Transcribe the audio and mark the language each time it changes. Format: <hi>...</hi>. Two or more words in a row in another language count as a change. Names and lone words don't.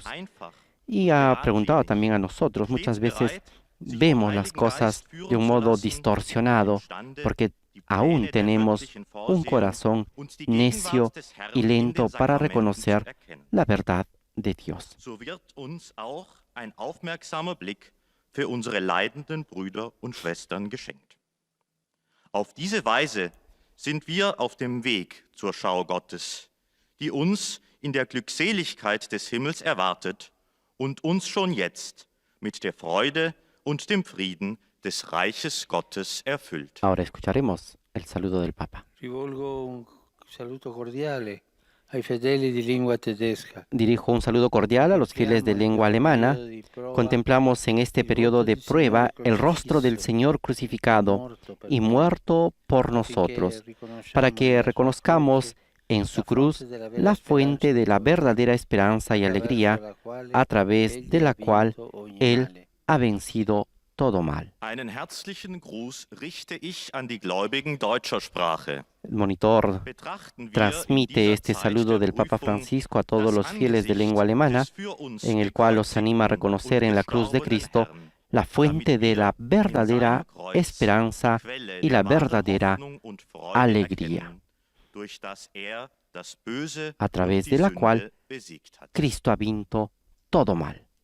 <es>Y ha preguntado también a nosotros, muchas veces vemos las cosas de un modo distorsionado, porque aún tenemos un corazón necio y lento para reconocer la verdad de Dios.</es> <de>Für unsere leidenden Brüder und Schwestern geschenkt. Auf diese Weise sind wir auf dem Weg zur Schau Gottes, die uns in der Glückseligkeit des Himmels erwartet und uns schon jetzt mit der Freude und dem Frieden des Reiches Gottes erfüllt.</de> <es>Ahora escucharemos el saludo del Papa.</es> <it>Rivolgo un saluto cordiale ai fedeli di lingua tedesca.</it> <es>Dirijo un saludo cordial a los fieles de lengua alemana. Contemplamos en este periodo de prueba el rostro del Señor crucificado y muerto por nosotros, para que reconozcamos en su cruz la fuente de la verdadera esperanza y alegría, a través de la cual Él ha vencido todo mal.</es> <de>Einen herzlichen Gruß richte ich an die Gläubigen deutscher Sprache.</de> <es>El monitor transmite este saludo del Papa Francisco a todos los fieles de lengua alemana, en el cual los anima a reconocer en la cruz de Cristo la fuente de la verdadera esperanza y la verdadera alegría, a través de la cual Cristo ha vencido todo mal.</es>